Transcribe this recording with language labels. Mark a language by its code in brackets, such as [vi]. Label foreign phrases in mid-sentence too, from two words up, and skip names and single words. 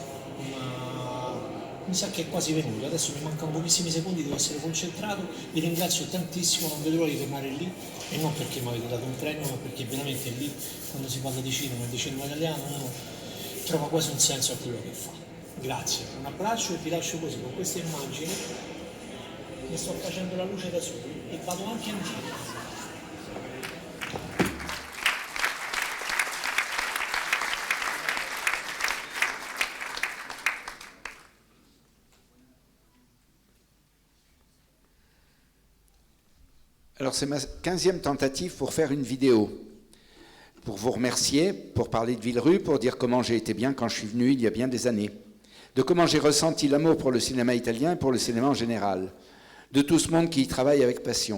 [it] Mi sa che è quasi venuto, adesso mi mancano pochissimi secondi, devo essere concentrato, vi ringrazio tantissimo, non vedo l'ora di tornare lì, e non perché mi avete dato un premio, ma perché veramente lì, quando si parla di cinema e di cinema italiano, uno trova quasi un senso a quello che fa. Grazie, un abbraccio e vi lascio così, con queste immagini, mi sto facendo la luce da solo e vado anche in giro. [fr] Alors c'est ma 15e tentative pour faire une vidéo, pour vous remercier, pour parler de Villerue, pour dire comment j'ai été bien quand je suis venu il y a bien des années, de comment j'ai ressenti l'amour pour le cinéma italien et pour le cinéma en général, de tout ce monde qui y travaille avec passion.